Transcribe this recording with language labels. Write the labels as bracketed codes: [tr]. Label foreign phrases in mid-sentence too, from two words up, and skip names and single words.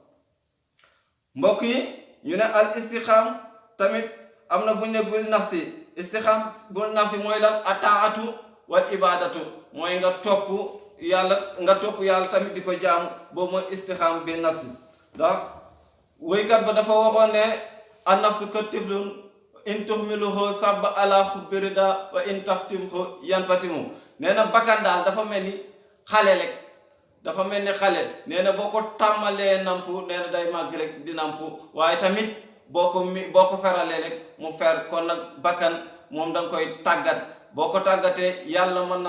[wo] mbokk yi ñu ne [ar] الاستقامة [wo] tamit am na buñ ne [ar] بالنفس استقامة بالنفس [wo] mooy lan [ar] الطاعة والعبادة [wo] mooy nga topp yàlla nga topp yàlla tamit di ko jaamu boobu mooy [ar] استقامة بالنفس [wo] ndax woykat ba dafa waxoon ne [ar] النفس كالطفل إن تهمله شب على حب الرضاع وإن تفطمه ينفطم [wo] nee na bakkan daal dafa mel ni xale rek dafa mel ni xale nee na boo ko tàmmalee nampu nee na day màgg rek di nampu waaye tamit boo ko feralee rek mu fer kon nag bakkan moom da nga koy tàggat boo ko tàggatee yàlla mën